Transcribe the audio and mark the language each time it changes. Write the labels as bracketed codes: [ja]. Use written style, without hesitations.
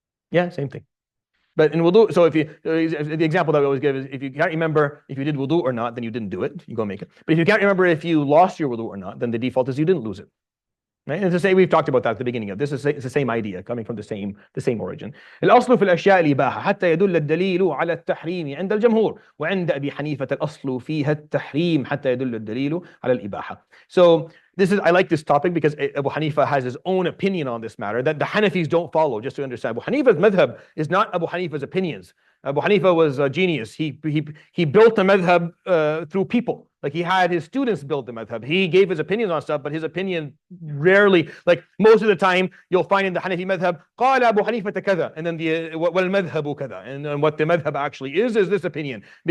[en] Yeah, same thing. But in wudu, so the example that we always give is if you can't remember if you did wudu or not, then you didn't do it. You go make it. But if you can't remember if you lost your wudu or not, then the default is you didn't lose it. Right? And to say we've talked about that at the beginning of this. It's the same idea coming from the same origin. [ar] الأصل في الأشياء الإباحة حتى يدل الدليل على التحريم عند الجمهور وعند أبي حنيفة الأصل فيها التحريم حتى يدل الدليل على الإباحة. [en] So I like this topic because Abu Hanifa has his own opinion on this matter that the Hanafis don't follow. Just to understand, Abu Hanifa's madhab is not Abu Hanifa's opinions. Abu Hanifa was a genius. He built the madhab through people. Like he had his students build the madhab. He gave his opinions on stuff, but his opinion rarely, like most of the time, you'll find in the Hanafi madhab, [ar] قال أبو حنيفة كذا, [en] and then [ar] والمذهب كذا, [en] and what the madhab actually is this opinion.